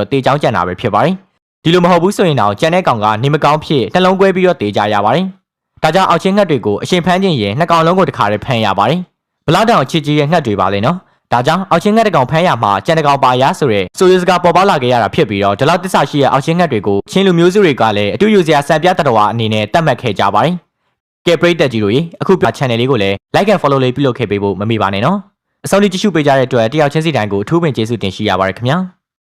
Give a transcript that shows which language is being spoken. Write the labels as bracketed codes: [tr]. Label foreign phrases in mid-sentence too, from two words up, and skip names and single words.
[my] တေချောင်းကျန်တာပဲဖြစ်ပါတယ်ဒီလိုမဟုတ်ဘူးဆိုရင်တော့ကျန်တဲ့ကောင်ကနေမကောင်းဖြစ်နှလုံးကွဲပြီးတော့တေချရပါတယ်ဒါကြောင့်အောက်ချင်းငှက်တွေကိုအရှင်ဖမ်းခြင်းရင်နှစ်ကောင်လုံးကိုတစ်ခါတည်းဖမ်းရပါတယ်ဘလောက်တောင်ချစ်ကြီးရဲ့ငှက်တွေပါလေနော်ဒါကြောင့်အောက်ချင်းငှက်တကောင်ဖမ်းရမှာကြံတကောင်ပါရဆိုတဲ့ဆိုရစကားပေါ်ပေါက်လာခဲ့ရတာဖြစ်ပြီးတော့ဒီလောက်တစ္ဆာရှိရဲ့အောက်ချင်းငှက်တွေကိုချင်းလူမျိုးစုတွေကလည်းအတူယူစရာစံပြတတော်အနေနဲ့တတ်မှတ်ခဲ့ကြပါတယ်ကဲပရိသတ်ကြီးတို့ရေအခုပြ channel လေးကိုလည်း [en] like and follow [my] လေးပြုလုပ်ခဲ့ပေးဖို့မမေ့ပါနဲ့နော်အဆုံးထိကြည့်ရှုပေးကြတဲ့အတွက်တယောက်ချင်းစီတိုင်းကိုအထူးပင်ကျေးဇူးတင်ရှိရပါတယ်ခင်ဗျာ